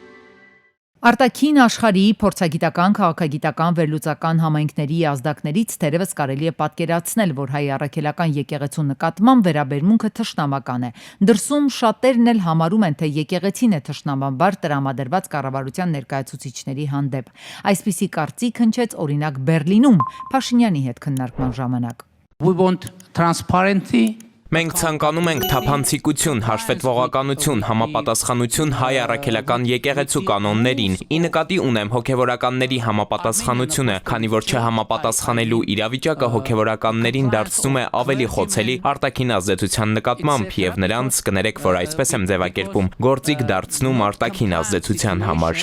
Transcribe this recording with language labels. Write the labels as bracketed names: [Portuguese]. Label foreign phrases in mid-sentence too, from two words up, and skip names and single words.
[Armenian] Արտաքին աշխարհի փորձագիտական, քաղաքագիտական, վերլուծական համայնքների ազդակներից թերևս կարելի է պատկերացնել, որ հայ առաքելական եկեղեցու նկատմամբ վերաբերմունքը թշնամական է։ Դրսում շատերն էլ համարում են, թե եկեղեցին է թշնամաբար տրամադրված կառավարության ներկայացուցիչների հանդեպ։ Այսպիսի կարծիք հնչեց օրինակ Բերլինում Փաշինյանի հետ քննարկման ժամանակ։ [English] We want transparency. [Armenian] Մենք ցանկանում ենք թափանցիկություն, հաշվետվողականություն, համապատասխանություն հայ առաքելական եկեղեցու կանոններին։ Ի նկատի ունեմ հոգևորականների համապատասխանությունը, քանի որ չհամապատասխանելու իրավիճակը հոգևորականներին դարձնում է ավելի խոցելի արտաքին ազդեցության նկատմամբ եւ նրանց, կներեք, որ այսպես եմ ձևակերպում, գործիք դարձնում արտաքին ազդեցության համար։